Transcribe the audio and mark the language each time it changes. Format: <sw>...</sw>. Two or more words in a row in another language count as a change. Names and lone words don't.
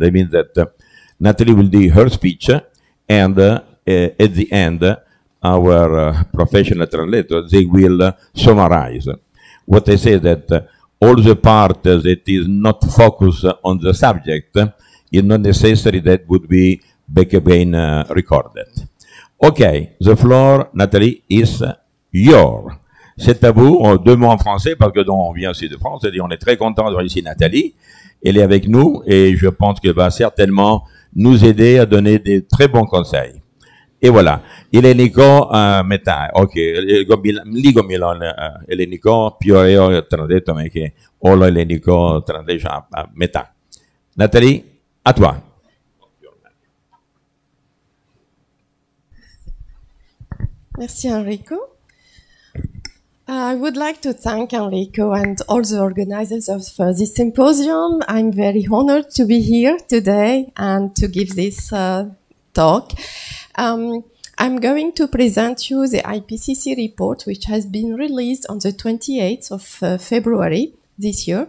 <en>That means that Nathalie will do her speech, and at the end, our professional translators, they will summarize. What I say that all the part that is not focused on the subject is not necessary that would be back again recorded. Okay, the floor, Nathalie, is yours.</en> <fr>C'est à vous. 2 mots en français parce que on vient aussi de France. Et on est très content d'avoir ici Nathalie. Elle est avec nous et je pense qu'elle va certainement nous aider à donner des très bons conseils. E voilà, Eleniko metà, ok, ligo Milan, Eleniko più io tradetto me che olo Eleniko tradetto a metà. Nathalie, à toi. Merci Enrico.</fr> <en>I would like to thank Enrico and all the organizers of this symposium. I'm very honored to be here today and to give this talk. I'm going to present you the IPCC report, which has been released on the 28th of February this year.</en>